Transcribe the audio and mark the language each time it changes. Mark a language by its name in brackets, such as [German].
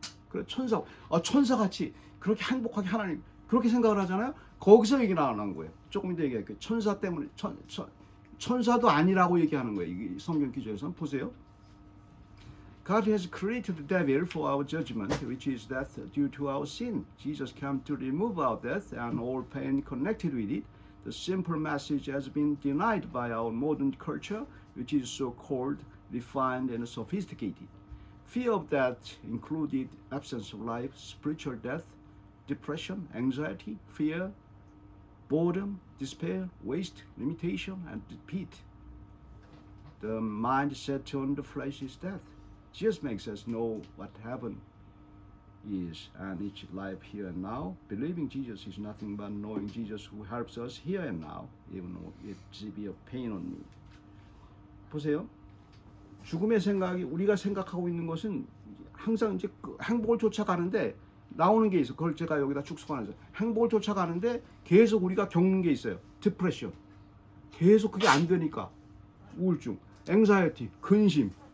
[Korean] 그래 천사같이 그렇게 행복하게 하나님 그렇게 생각을 하잖아요. 거기서 얘기 나오는 거예요. 조금 이따 얘기할게요. 천사 때문에 천사도 아니라고 얘기하는 거예요. 이 성경 기조에서는 보세요. [English] God has created the devil for our judgment, which is death due to our sin. Jesus came to remove our death and all pain connected with it. The simple message has been denied by our modern culture, which is so called refined and sophisticated. Fear of death included absence of life, spiritual death, depression, anxiety, fear, boredom, despair, waste, limitation, and defeat. The mindset on the flesh is death. Jesus makes us know what heaven is and its life here and now. Believing Jesus is nothing but knowing Jesus who helps us here and now, even though it severe pain on me. [Korean] 보세요. 죽음의 생각이 우리가 생각하고 있는 것은 항상 이제 그 행복을 쫓아가는데 나오는 게 있어. 그걸 제가 여기다 축소하면서 행복을 쫓아가는데 계속 우리가 겪는 게 있어요. 디프레션. 계속 그게 안 되니까 우울증, 앵사이티, 근심.